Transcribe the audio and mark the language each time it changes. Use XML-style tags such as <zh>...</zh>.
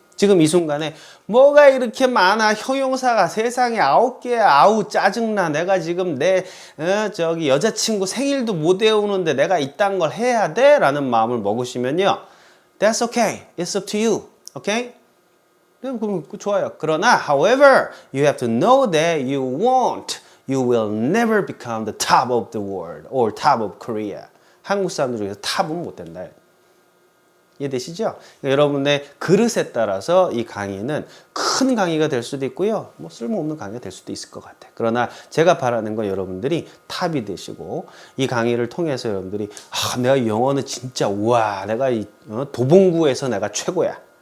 <ko>지금 이 순간에 뭐가 이렇게 많아 형용사가 세상에 9개야. 아우 짜증나. 내가 지금 내 여자친구 생일도 못 외우는데 내가 이딴 걸 해야 돼? 라는 마음을 먹으시면요,</ko> <en>That's okay. It's up to you. Okay?</en> <ko>그럼 좋아요. 그러나</ko> <en>however, you have to know that you will never become the top of the world or top of Korea.</en> <ko>한국 사람들 중에서 탑은 못 된다. 이해되시죠? 그러니까 여러분의 그릇에 따라서 이 강의는 큰 강의가 될 수도 있고요. 뭐 쓸모없는 강의가 될 수도 있을 것 같아요. 그러나 제가 바라는 건 여러분들이 탑이 되시고 이 강의를 통해서 여러분들이 내가 영어는 진짜 우와 내가 도봉구에서 내가 최고야.</ko>